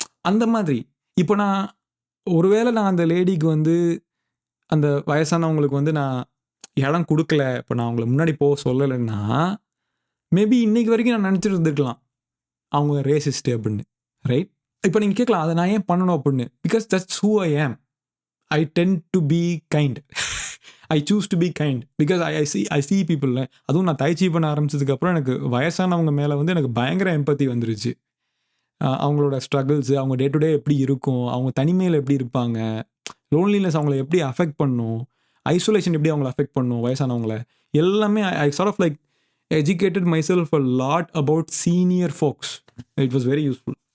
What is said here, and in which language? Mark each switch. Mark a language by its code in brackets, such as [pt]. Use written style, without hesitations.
[ta] அந்த மாதிரி இப்போ நான் ஒருவேளை நான் அந்த லேடிக்கு வந்து அந்த வயசானவங்களுக்கு வந்து நான் இடம் கொடுக்கல, இப்போ நான் அவங்களை முன்னாடி போக சொல்லலைன்னா மேபி இன்னைக்கு வரைக்கும் நான் நினச்சிட்டு இருந்துருக்கலாம் அவங்க ரேசிஸ்ட்டு அப்படின்னு, ரைட்? இப்போ நீங்கள் கேட்கலாம், அதை நான் ஏன் பண்ணணும் அப்படின்னு. [en] Because that's who I am. I tend to be kind. I choose to be kind because I see people. [ta] அதுவும் நான் தைச்சி பண்ண ஆரம்பிச்சதுக்கப்புறம் எனக்கு வயசானவங்க மேலே வந்து எனக்கு பயங்கர எம்பத்தி வந்துருச்சு. அவங்களோட ஸ்ட்ரகிள்ஸு, அவங்க டே டு டே எப்படி இருக்கும், அவங்க தனிமையில் எப்படி இருப்பாங்க, லோன்லினஸ் அவங்கள எப்படி அஃபெக்ட் பண்ணும், ஐசோலேஷன் எப்படி அவங்கள அஃபெக்ட் பண்ணும் வயசானவங்கள, எல்லாமே [en] I sort of like educated myself a lot about senior folks. It was very useful.